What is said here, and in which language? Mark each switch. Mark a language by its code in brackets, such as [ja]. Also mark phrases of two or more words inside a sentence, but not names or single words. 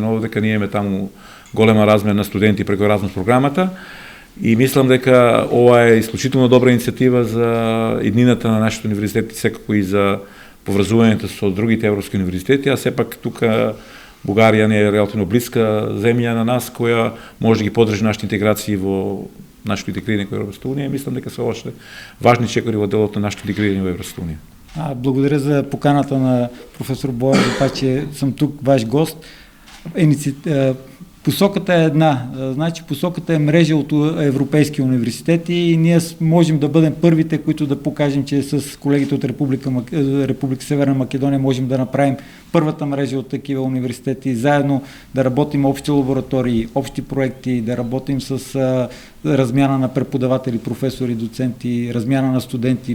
[mk] овде, дека ние имаме таму голема размер на студенти преку Еразмус програмата, и мислам дека ова е исклучително добра иницијатива за иднината на нашите универзитети, секако и за поврзувањето со другите европски универзитети, а сепак тука Бугарија не е релативно блиска земја на нас, која може да ги поддржи нашите интеграции во нашето интегрирање во Европската унија, и мислам дека се още важни чекори во делот на нашето интегрирање во Европската унија. [bg] Благодаря за поканата на професор Боев, за това, че съм тук ваш гост. Посоката е една, значи посоката е мрежа от европейски университети и ние можем да бъдем първите, които да покажем, че с колегите от Република Северна Македония можем да направим първата мрежа от такива университети, заедно да работим общи лаборатории, общи проекти, да работим с размяна на преподаватели, професори, доценти, размяна на студенти.